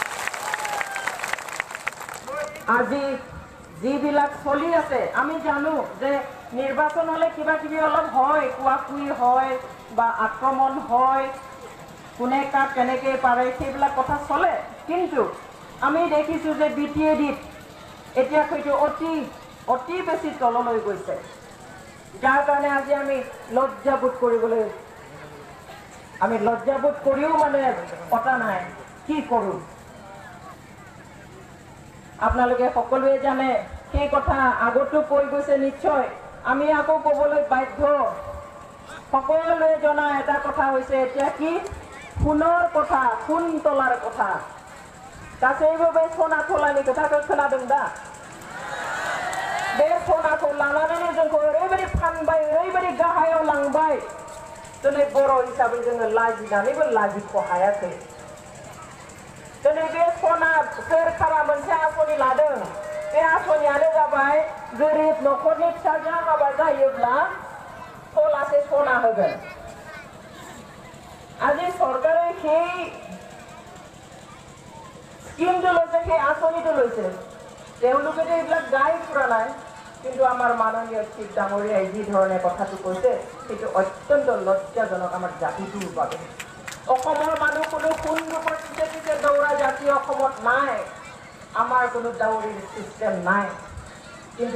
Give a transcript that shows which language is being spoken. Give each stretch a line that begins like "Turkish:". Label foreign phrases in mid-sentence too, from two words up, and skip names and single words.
Assamese: আজি যিবিলাক চলি আছে আমি জানো যে নিৰ্বাচন হলে কিবা কিবি অলপ হয় কুৱাকুই হয় বা আক্ৰমণ হয় কোনে কাক কেনেকে পাৰে সেইবিলাক কথা চলে কিন্তু আমি দেখিছোঁ যে BTADত এতিয়া হয়তো অতি বেছি তললৈ গৈছে যাৰ কাৰণে আজি আমি লজ্জাবোধ কৰিবলৈ আমি লজ্জাবোধ কৰিও মানে পতা নাই কি কৰোঁ আপোনালোকে সকলোৱে জানে সেই কথা আগতো কৈ গৈছে নিশ্চয় আমি আকৌ ক'বলৈ বাধ্য সকলোৱে জনা এটা কথা হৈছে এতিয়া কি সোণৰ কথা সোণ তোলাৰ কথা
Bodo: गासैबो बे सनाखौ लानाय खोथाखौ खोनादों दा बे सनाखौ लानानैनो जोंखौ ओरैबायदि फानबाय ओरैबायदि गाहायाव लांबाय दिनै बर' हिसाबै जोङो लाजिनानैबो लाजिख' हायाखै दिनै बे सना सोरखारा मोनसे आसनि लादों बे आसनियानो जाबाय गोरिब न'खरनि फिसाजोआ हाबा जायोब्ला थलासे सना होगोन
Assamese: আজি চৰকাৰে সেই স্কিমটো লৈছে সেই আঁচনিটো লৈছে তেওঁলোকে এইবিলাক গাই ফুৰা নাই কিন্তু আমাৰ মাননীয় চিফ ডাঙৰীয়াই যি ধৰণে কথাটো কৈছে সেইটো অত্যন্ত লজ্জাজনক আমাৰ জাতিটোৰ বাবে অসমৰ মানুহ কোনো কোন ৰূপৰ পিছে পিছে দৌৰা জাতি অসমত নাই আমাৰ কোনো দাউৰিৰ চিষ্টেম নাই কিন্তু